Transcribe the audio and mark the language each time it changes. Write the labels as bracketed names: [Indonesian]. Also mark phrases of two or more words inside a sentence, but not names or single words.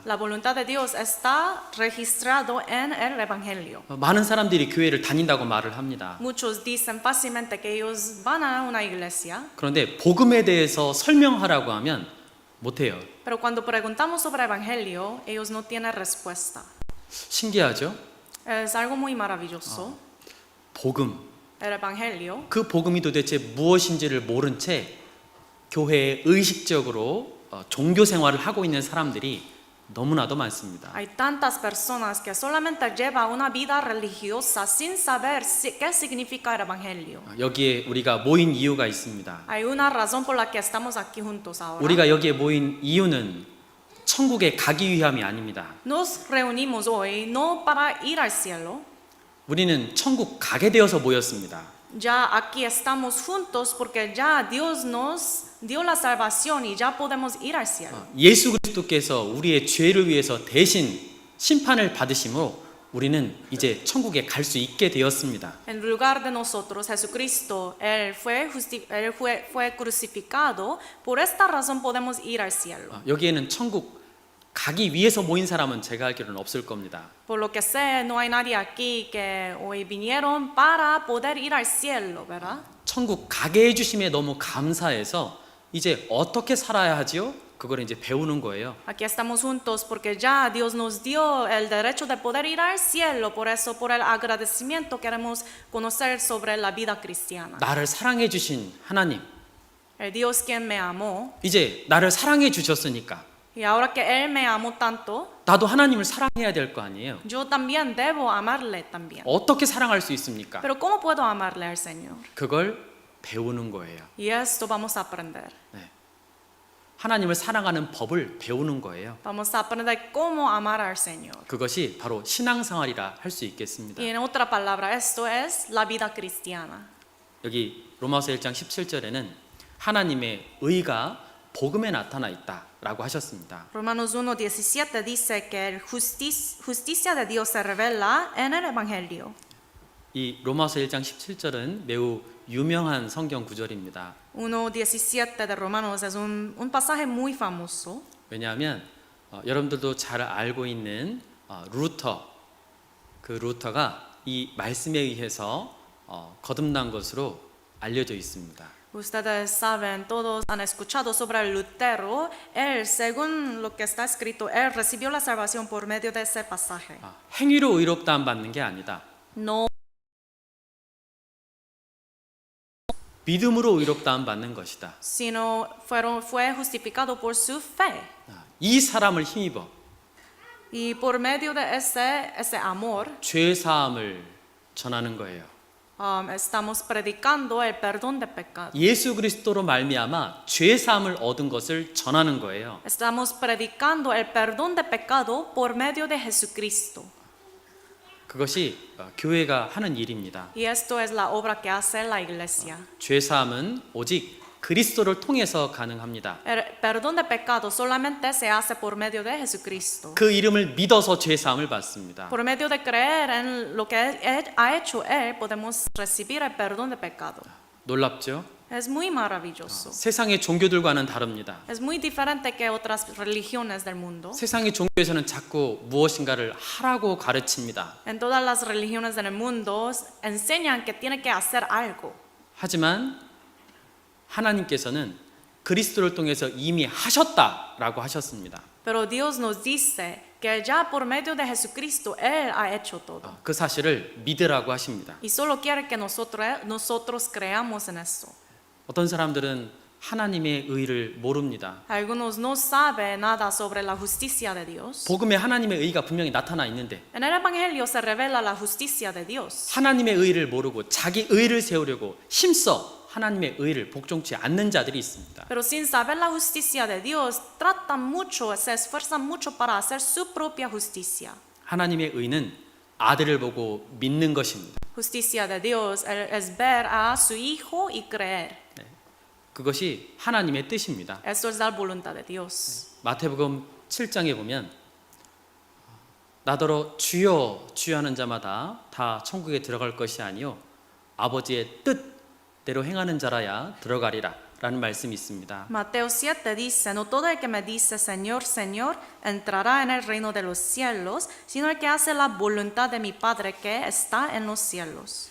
[Spanish] La voluntad de Dios está registrado en el evangelio. [Korean] 많은 사람들이 교회를 다닌다고 말을 합니다. [Spanish] Muchos dicen fácilmente que ellos van a una iglesia, [Korean] 그런데 복음에 대해서 설명하라고 하면 못해요. [Spanish] pero cuando preguntamos sobre evangelio, ellos no tienen respuesta. [Korean] 신기하죠? [Spanish] Es algo muy maravilloso. [Korean] 복음, [Spanish] El evangelio, [Korean] 그 복음이 도대체 무엇인지를 모른 채 교회에 의식적으로 종교 생활을 하고 있는 사람들이 너무나도 많습니다. [Spanish] hay tantas personas que solamente llevan una vida religiosa sin saber qué significa el evangelio. [Korean] 여기에 우리가 모인 이유가 있습니다. [Spanish] Hay una razón por la que estamos aquí juntos ahora. [Korean] 우리가 여기에 모인 이유는 천국에 가기 위함이 아닙니다. [Spanish] Nos reunimos hoy no para ir al cielo. [Korean] 우리는 천국 가게 되어서 모였습니다. [Spanish] Ya aquí estamos juntos porque ya Dios nos dio la salvación y ya podemos ir al cielo. [Korean] 예수 그리스도께서 우리의 죄를 위해서 대신 심판을 받으심으로 우리는 이제 천국에 갈 수 있게 되었습니다. [Spanish] En lugar de nosotros, Jesucristo, Él fue crucificado. Por esta razón podemos ir al cielo. [Korean] 여기에는 천국 가기 위해서 모인 사람은 제가 알기로는 없을 겁니다. [Spanish] Por lo que sé, no hay nadie aquí que hoy vinieron para poder ir al cielo, ¿verdad? [Korean] 천국 가게 해주심에 너무 감사해서 이제 어떻게 살아야 하지요? 그걸 이제 배우는 거예요. [Spanish] Aquí estamos juntos porque ya Dios nos dio el derecho de poder ir al cielo. Por eso, por el agradecimiento, queremos conocer sobre la vida cristiana. [Korean] 나를 사랑해 주신 하나님, [Spanish] El Dios quien me amó, [Korean] 이제 나를 사랑해 주셨으니까 [Spanish] y ahora que Él me amó tanto, [Korean] 나도 하나님을 사랑해야 될 거 아니에요. [Spanish] yo también debo amarle también. [Korean] 어떻게 사랑할 수 있습니까? [Spanish] Pero ¿cómo puedo amarle al Señor? [Korean] 그걸 배우는 거예요. [Spanish] Y esto vamos a aprender. [Korean] 네. 하나님을 사랑하는 법을 배우는 거예요. [Spanish] Vamos a aprender cómo amar al Señor. [Korean] 그것이 바로 신앙생활이라 할 수 있겠습니다. [Spanish] Y en otra palabra, esto es la vida cristiana. [Korean] 여기 로마서 1장 17절에는 하나님의 의가 복음에 나타나 있다라고 하셨습니다. [Spanish] Romanos 1:17 dice que la justicia de Dios se revela en el Evangelio. [Korean] 이 로마서 1장 17절은 매우 유명한 성경 구절입니다. [Spanish] 1:17 de Romanos es un pasaje muy famoso. [Korean] 왜냐하면 여러분들도 잘 알고 있는 루터, 그 루터가 이 말씀에 의해서 거듭난 것으로 알려져 있습니다. [Spanish] Ustedes saben, todos han escuchado sobre Lutero. Él, según lo que está escrito, él recibió la salvación por medio de ese pasaje. [Korean] 행위로 의롭다함 받는 게 아니다. [Spanish] No, [Korean] 믿음으로 의롭다함 받는 것이다. [Spanish] sino fue justificado por su fe. [Korean] 이 사람을 힘입어 [Spanish] Y por medio de ese amor, [Korean] 죄 사함을 전하는 거예요. [Spanish] estamos predicando el perdón de pecado. [Korean] 예수 그리스도로 말미암아 죄 사함을 얻은 것을 전하는 거예요. [Spanish] Estamos predicando el perdón de pecado por medio de Jesucristo. [Korean] 그것이 교회가 하는 일입니다. [Spanish] Y esto es la obra que hace la iglesia. [Korean] 죄 사함은 오직 그리스도를 통해서 가능합니다. [Spanish] El perdón de pecado solamente se hace por medio de Jesucristo. [Korean] 그 이름을 믿어서 죄 사함을 받습니다. [Spanish] Por medio de creer en lo que ha hecho Él, podemos recibir el perdón de pecado. [Korean] 놀랍죠? [Spanish] Es muy maravilloso. [Korean] 세상의 종교들과는 다릅니다. [Spanish] Es muy diferente que otras religiones del mundo. [Korean] 세상의 종교에서는 자꾸 무엇인가를 하라고 가르칩니다. [Spanish] En todas las religiones del mundo enseñan que tiene que hacer algo. [Korean] 하지만 하나님께서는 그리스도를 통해서 이미 하셨다라고 하셨습니다. [Spanish] Pero Dios nos dice que ya por medio de Jesucristo Él ha hecho todo. [Korean] 그 sa실을 믿으라고 하십니다. [Spanish] Y solo quiere que nosotros creamos en eso. [Korean] 어떤 사람들은 하나님의 의를 모릅니다. [Spanish] Algunos no saben nada sobre la justicia de Dios. [Korean] 복음에 하나님의 의가 분명히 나타나 있는데 [Spanish] En el Evangelio se revela la justicia de Dios. [Korean] 하나님의 의를 모르고 자기 의를 세우려고 힘써 하나님의 의를 복종치 않는 자들이 있습니다. [Spanish] Pero sin saber la justicia de Dios, tratan mucho, se esfuerzan mucho para hacer su propia justicia. [Korean] 하나님의 의는 아들을 보고 믿는 것입니다. [Spanish] Justicia de Dios es ver a su Hijo y creer. [Korean] 그것이 하나님의 뜻입니다. [Spanish] Eso es la voluntad de Dios. [Korean] 마태복음 7장에 보면 나더러 주여 주여 하는 자마다 다 천국에 들어갈 것이 아니요 아버지의 뜻대로 행하는 자라야 들어가리라 라는 말씀이 있습니다. [Spanish] Mateo 7 dice, no todo el que me dice Señor, Señor, entrará en el reino de los cielos, sino el que hace la voluntad de mi Padre que está en los cielos.